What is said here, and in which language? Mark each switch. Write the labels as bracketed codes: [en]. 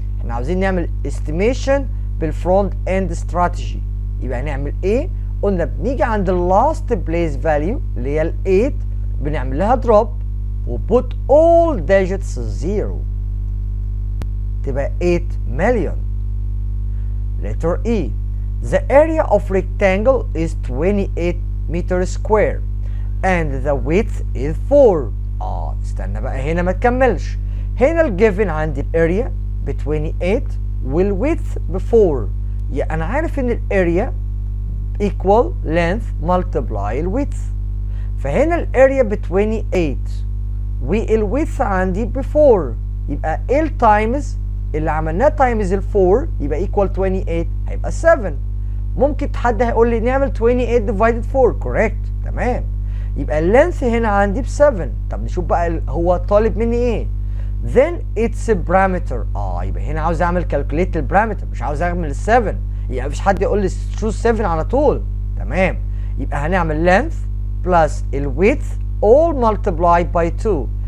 [ar] احنا عاوزين نعمل estimation بالفرونت end strategy. يبقى هنعمل ايه؟ قلنا بنيجي عند ال [en] last place value [ar] اللي هي ال 8 بنعمل لها drop و [en] put all digits 0 [ar] تبقى 8 million. [en] Letter E. The area of rectangle is 28 meters square and the width is 4. [ar] استنى بقى هنا ما تكملش. هنا الجيفن عندي الاريا ب 28 والويدث ب 4. يعني انا عارف ان الاريا equal [en] length multiply [ar] الويدث. فهنا الاريا ب 28 والويدث عندي ب 4. يبقى ال تايمز اللي عملناه تايمز ال 4 يبقى equal 28 هيبقى 7. ممكن حد هيقول لي نعمل [en] 28 divided 4 correct [ar] تمام. يبقى اللينث هنا عندي ب 7. طب نشوف بقى هو طالب مني ايه. [en] then its parameter [ar] يبقى هنا عاوز اعمل calculate البارامتر مش عاوز اعمل ال 7. يعني مفيش حد يقول لي choose 7 على طول تمام. يبقى هنعمل [en] length plus [ar] ال width [en] all multiply by 2.